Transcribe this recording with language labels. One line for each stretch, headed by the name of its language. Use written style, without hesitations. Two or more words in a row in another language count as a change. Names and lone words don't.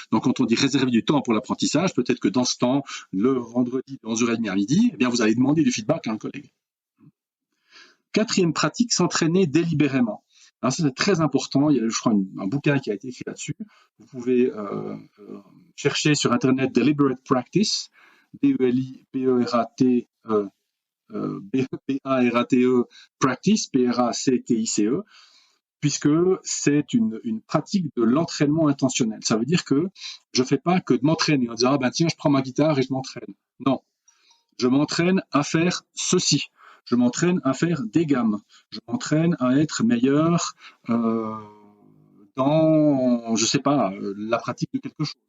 French: Donc, quand on dit réserver du temps pour l'apprentissage, peut-être que dans ce temps, le vendredi de 11h30 à midi, vous allez demander du feedback à un collègue. 4e pratique, s'entraîner délibérément. Alors ça, c'est très important. Il y a, je crois, un bouquin qui a été écrit là-dessus. Vous pouvez chercher sur Internet
English: Deliberate Practice, D-E-L-I-B-E-R-A-T-E, B-A-R-A-T-E, Practice, P-R-A-C-T-I-C-E,
French: puisque c'est une pratique de l'entraînement intentionnel. Ça veut dire que je ne fais pas que de m'entraîner en disant tiens, je prends ma guitare et je m'entraîne. Non, je m'entraîne à faire ceci. Je m'entraîne à faire des gammes. Je m'entraîne à être meilleur dans, je sais pas, la pratique de quelque chose.